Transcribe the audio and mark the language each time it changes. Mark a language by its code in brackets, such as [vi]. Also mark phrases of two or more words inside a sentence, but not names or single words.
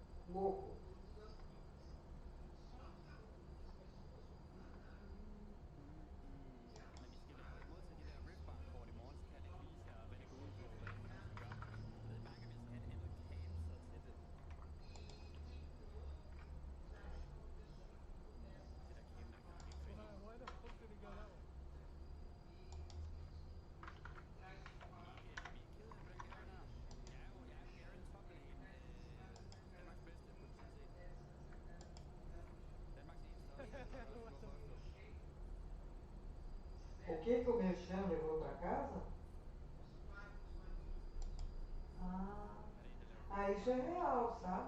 [pt] louco. [da] Men I skal vel modtage de der riffbar-kort i morgen, så kan jeg ikke vise jer, hvad det går ud på, hvad det er for noget, I skal gøre. Jeg ved bare ikke, om jeg skal have et andet kamera til det. Det der kamera kan nok ikke finde. [en] Why the fuck did it go that way? [da] Vi er ked af Red Garen her. Jeg er jo Garen Top-lane. Danmarks bedste, potentielt set. Danmarks eneste også. [pt] O que que o Merchan levou para casa? Isso é real, sabe?